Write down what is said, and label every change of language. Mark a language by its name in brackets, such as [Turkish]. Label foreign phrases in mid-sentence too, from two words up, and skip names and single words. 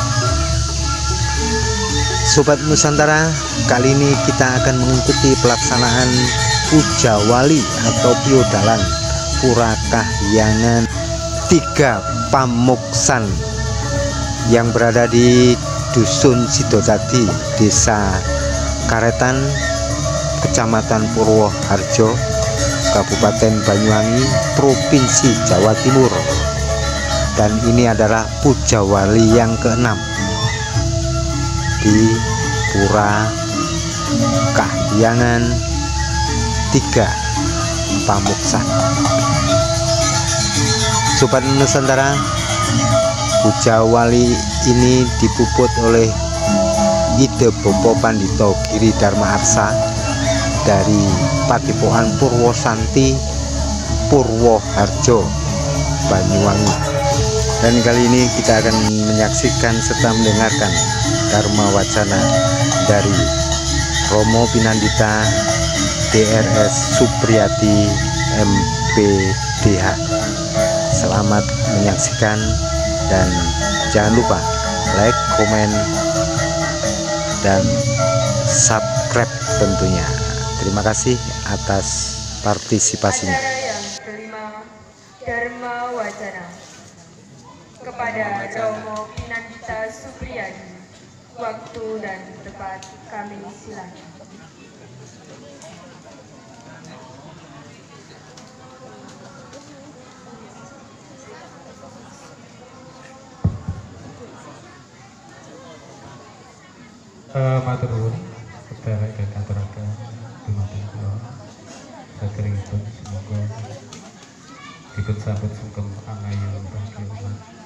[Indonesian] Sobat Nusantara, kali ini kita akan mengikuti pelaksanaan Puja Wali atau Piodalan Pura Kahyangan 3 Pamoksan yang berada di Dusun Sidodadi, Desa Karetan, Kecamatan Purwoharjo, Kabupaten Banyuwangi, Provinsi Jawa Timur. Dan ini adalah Puja Wali yang ke-6 di Pura Kahyangan 3 Pamoksan. Sobat Nusantara, Puja Wali ini dipuput oleh ide Bopo Pandito Giri Dharma Arsa dari Patipoan Purwosanti, Purwoharjo, Banyuwangi. Dan kali ini kita akan menyaksikan serta mendengarkan Dharma Wacana dari Romo Pinandita DRS Supriyati MPDH. Selamat menyaksikan dan jangan lupa like, komen, dan subscribe tentunya. Terima kasih atas partisipasinya. Acara yang kelima, Dharma Wacana kepada Romo Pinandita Supriyadi. Waktu dan tempat kami silakan. [Javanese] Matur nuwun sedherek ingkang aturaken dumateng kula saderengipun semoga dipun sambut sugeng angayung rakyat.